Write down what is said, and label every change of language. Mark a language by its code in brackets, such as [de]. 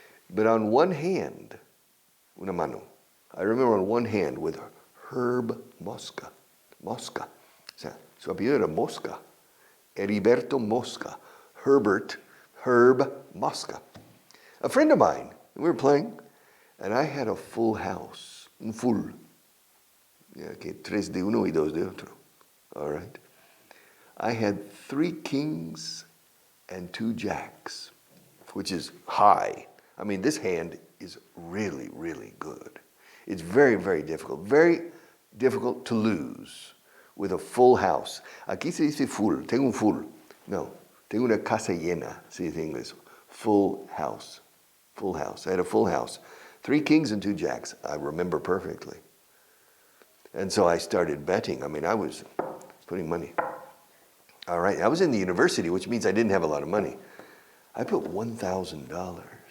[en] But on one hand, [es] una mano, [en] I remember on one hand with Herb Mosca. [es] O sea, su apellido era Mosca. Heriberto Mosca. [en] Herb Mosca. A friend of mine, we were playing, and I had a full house, [es] un full. Okay, tres de uno y dos de otro. [en] All right. I had 3 kings and 2 jacks, which is high. I mean, this hand is really, really good. It's very, very difficult to lose with a full house. [es] Aquí se dice full, tengo un full. No, tengo una casa llena, se dice en inglés. [en] Full house. I had a full house. 3 kings and 2 jacks, I remember perfectly. And so I started betting. I mean, I was putting money. All right, I was in the university, which means I didn't have a lot of money. I put $1,000.